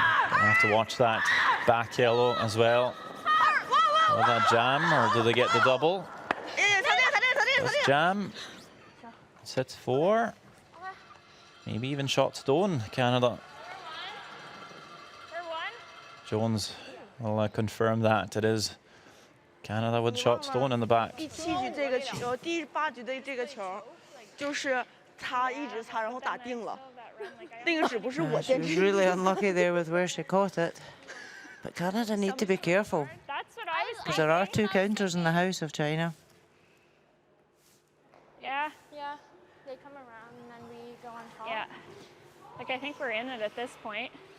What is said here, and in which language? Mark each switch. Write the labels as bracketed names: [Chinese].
[English] Gonna have to watch that back yellow as well. Will that jam or do they get the double? This jam. Sits 4. Maybe even shot stone, Canada. Jones will confirm that. It is Canada with shot stone in the back. [Chinese] 第7局这个球，第8局的这个球，就是擦一直擦，然后打定了。那个只不是我 [English] She [Chinese] 坚 [English] was [Chinese] 持。 [English] really unlucky there with where she caught it. But Canada need to be careful, That's what I was because there are 2 counters in the house of China. Yeah. Yeah. They come around and then we go on top. Yeah. Like, I think we're in it at this point.